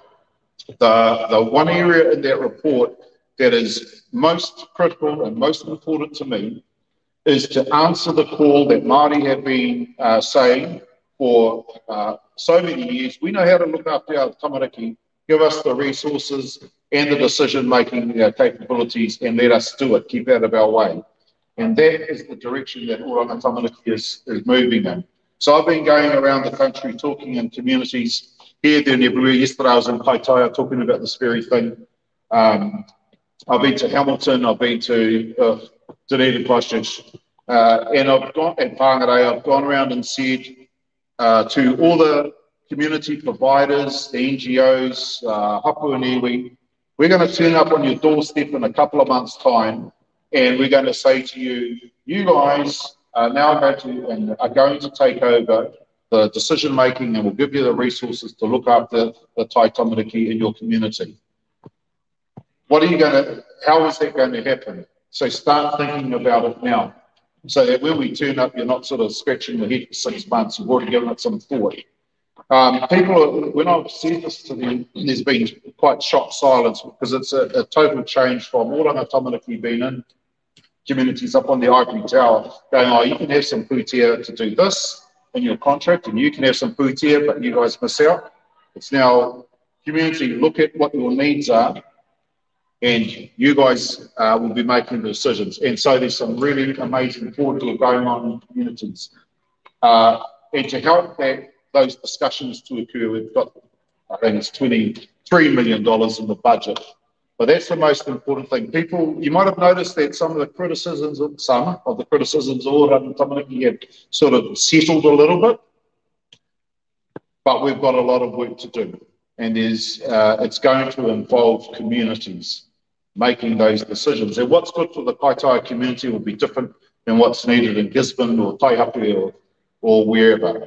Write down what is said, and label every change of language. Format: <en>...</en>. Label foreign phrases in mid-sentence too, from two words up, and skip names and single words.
<en>The one area in that report that is most critical and most important to me is to answer the call that Māori have been saying for so many years. We know how to look after our tamariki, give us the resources and the decision-making capabilities, and let us do it, keep out of our way. And that is the direction that oranga tamariki is moving in. So I've been going around the country talking in communities here, there and everywhere. Yesterday I was in Kaitaia talking about this very thing. I've been to Hamilton, I've been to Dunedin, Christchurch, and I've gone at Whangarei, I've gone around and said to all the community providers, the NGOs, hapu and iwi, we're going to turn up on your doorstep in a couple of months' time, and we're going to say to you, you guys are now going to take over the decision making, and we'll give you the resources to look after the</en> <mi>tai tamariki</mi> <en>in your community. What are you going to, how is that going to happen? So start thinking about it now, so that when we turn up, you're not sort of scratching your head for 6 months, you've already given it some thought. When I've said this to them, there's been quite shocked silence, because it's a total change from oranga tamariki being in communities up on the ivory tower, going, oh, you can have some pūtea to do this in your contract, and you can have some pūtea, but you guys miss out. It's now community, look at what your needs are, and you guys will be making the decisions. And so there's some really amazing forward work going on in communities. And to help those discussions to occur, we've got, I think it's $23 million in the budget. But that's the most important thing. People, you might have noticed that some of the criticisms of oranga tamariki have sort of settled a little bit, but we've got a lot of work to do. And it's going to involve communities making those decisions. And what's good for the Kaitaia community will be different than what's needed in Gisborne or Taihape or wherever.</en>